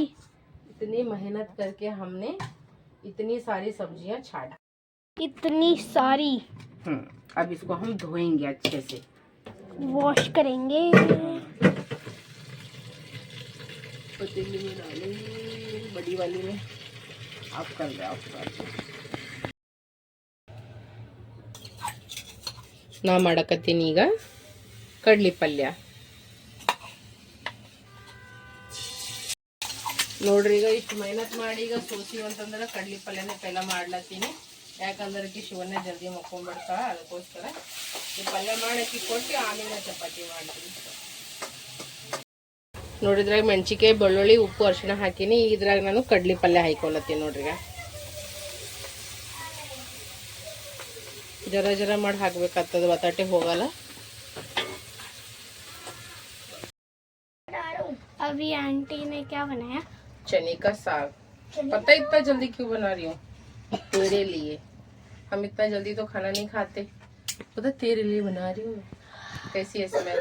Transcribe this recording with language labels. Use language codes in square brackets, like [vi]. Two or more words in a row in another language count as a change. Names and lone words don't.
[hi] इतनी मेहनत करके हमने इतनी सारी सब्जियां छाड़ा। इतनी सारी अब इसको हम धोएंगे अच्छे से, वॉश करेंगे। पतीली में डालेंगे, बड़ी वाली में। आप कर रहे आप [kn] ನಾ ಮಾಡಕತ್ತೀನಿ ಈಗ ಕಡ್ಲಿ ಪಲ್ಯ. ನೋಡ್ರಿ ಈಗ ಇಷ್ಟು ಮೆಹನತ್ ಮಾಡಿ ಈಗ ಸೋಸಿವ್ ಅಂತಂದ್ರೆ ಕಡ್ಲಿ ಪಲ್ಯನೇ ಪೆಲ್ಲ ಮಾಡ್ಲತ್ತೀನಿ. ಯಾಕಂದ್ರೆ ಶಿವನ್ನೇ ಜಲ್ದಿ ಮಕ್ಕೊಂಡ್ಬಿಡ್ತಾಳ, ಅದಕ್ಕೋಸ್ಕರ ಈ ಪಲ್ಯ ಮಾಡಕ್ಕೆ ಕೊಟ್ಟು ಆಮೇಲೆ ಚಪಾತಿ ಮಾಡ್ತೀನಿ. ನೋಡಿದ್ರಾಗ ಮೆಣಸಿಕಾಯಿ, ಬೆಳ್ಳುಳ್ಳಿ, ಉಪ್ಪು, ಅರಿಶಿಣ ಹಾಕಿನಿ. ಇದ್ರಾಗ ನಾನು ಕಡ್ಲಿ ಪಲ್ಯ ಹಾಕೊಳತ್ತೀನಿ ನೋಡ್ರಿ. ಜರ ಜರ ಮಾಡಿ ಹಾಕ್ಬೇಕಾಗ್ತದೆ, ಬಟಾಟೆ ಹೋಗಲ್ಲ. [hi] अभी आंटी ने क्या बनाया? चने का साग. पता है इतना जल्दी क्यों बना रही हूँ? तेरे लिए. हम इतना जल्दी तो खाना नहीं खाते, पता तेरे लिए बना रही हूँ. कैसी है स्मेल?